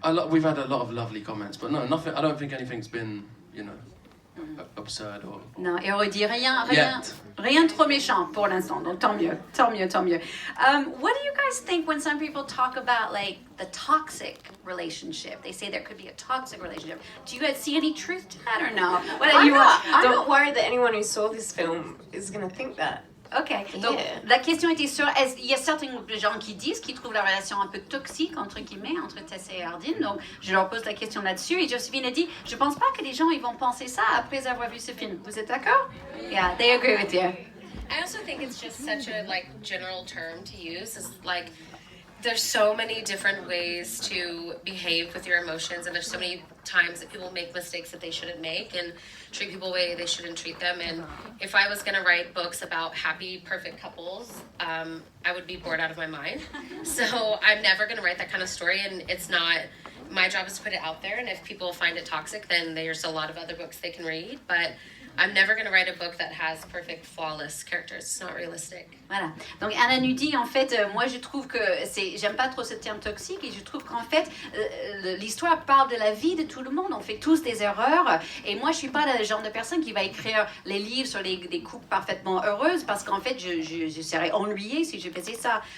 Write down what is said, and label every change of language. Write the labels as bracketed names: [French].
[English] We've had a lot of lovely comments, but no, nothing. I don't think anything's been, absurd or [French] Non, Hero dit rien trop méchant pour l'instant, donc tant mieux. [English] What do you guys think when some people talk about like the toxic relationship? They say there could be a toxic relationship. Do you guys see any truth to that or no? I'm not worried that anyone who saw this film is going to think that. [French] Ok, donc la question était sur, il y a certains gens qui disent qu'ils trouvent la relation un peu toxique, entre guillemets, entre Tessa et Hardin, donc je leur pose la question là-dessus, et Josephine a dit, je pense pas que les gens ils vont penser ça après avoir vu ce film. Vous êtes d'accord? [English] Yeah, they agree with you. I also think it's just such a like general term to use. Is like there's so many different ways to behave with your emotions, and there's so many times that people make mistakes that they shouldn't make and treat people the way they shouldn't treat them. And if I was going to write books about happy, perfect couples, I would be bored out of my mind. So I'm never going to write that kind of story, and it's not. My job is to put it out there, and if people find it toxic, then there's a lot of other books they can read. But I'm never going to write a book that has perfect, flawless characters. It's not realistic. [French] Voilà. Donc Anna nous dit en fait, moi je trouve que j'aime pas trop ce terme toxique et je trouve qu'en fait l'histoire parle de la vie de tout le monde. On fait tous des erreurs et moi je suis pas le genre de personne qui va écrire les livres sur des couples parfaitement heureuses parce qu'en fait je serais ennuyée si je faisais ça.